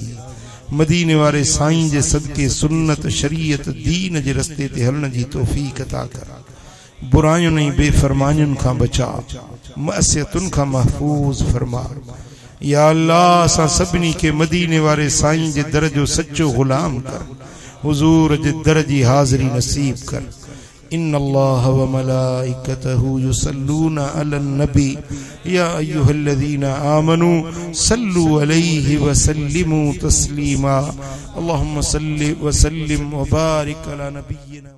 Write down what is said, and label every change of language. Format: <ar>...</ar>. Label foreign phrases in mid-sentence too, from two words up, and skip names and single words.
<sd>मदीने वारे साईं जे सदके सुन्नत शरीयत दीन जे रस्ते ते हलण जी तौफ़ीक़ अता कर। बुराइयुनि बेफरमानियुनि खां बचा मअसियतुनि खां महफूज़ फरमा।</sd> <ar>يا الله</ar> <sd>असां सभिनी के मदीने वारे साईं जे दर जो सच्चो गुलाम कर। हुजूर जे दर जी हाज़िरी नसीब कर।</sd> <ar>إن الله وملائكته يصلون على النبي يا أيها الذين آمنوا صلوا عليه وسلموا تسليما. اللهم صل وسلم وبارك على نبينا.</ar>